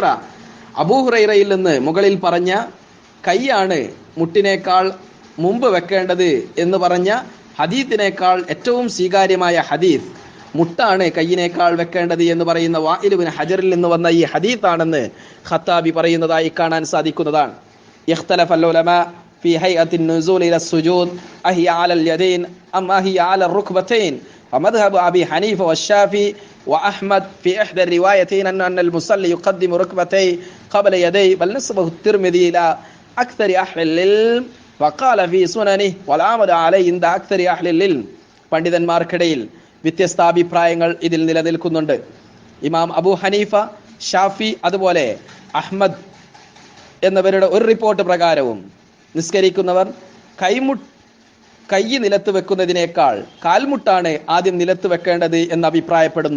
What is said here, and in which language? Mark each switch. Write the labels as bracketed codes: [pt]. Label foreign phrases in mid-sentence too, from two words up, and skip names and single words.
[ml] അബൂ ഹുറൈറയിൽ നിന്ന് മുകളിൽ പറഞ്ഞ കൈയാണ് മുട്ടിനേക്കാൾ മുമ്പ് വെക്കേണ്ടത് എന്ന് പറഞ്ഞ ഹദീസിനേക്കാൾ ഏറ്റവും സ്വീകാര്യമായ ഹദീസ് മുട്ടാണ് കയ്യിനേക്കാൾ വെക്കേണ്ടത് എന്ന് പറയുന്ന വാഇൽ ഇബ്നു ഹജറിൽ നിന്ന് വന്ന ഈ ഹദീസാണെന്ന് ഖത്താബി പറയുന്നതായി കാണാൻ സാധിക്കുന്നതാണ്. [ar] اختلف العلماء في هيئة النزول إلى السجود أهي على اليدين أم أهي على الركبتين. ومذهب أبي حنيفة والشافعي وأحمد في إحدى الروايتين أن المصلي يقدم ركبتيه قبل يديه، بل نسبه الترمذي إلى أكثر أهل العلم وقال في سننه والعمل عليه عند أكثر أهل العلم. [ml] പണ്ഡിതന്മാർക്കിടയിൽ വ്യത്യസ്ത അഭിപ്രായങ്ങൾ ഇതിൽ നിലനിൽക്കുന്നുണ്ട്. ഇമാം അബൂ ഹനീഫ, ഷാഫി, അതുപോലെ അഹ്മദ് എന്നവരുടെ ഒരു റിപ്പോർട്ട് പ്രകാരവും നിസ്കരിക്കുന്നവർ കൈ നിലത്ത് വെക്കുന്നതിനേക്കാൾ കാൽമുട്ടാണ് ആദ്യം നിലത്ത് വെക്കേണ്ടത് എന്ന് അഭിപ്രായപ്പെടുന്നു.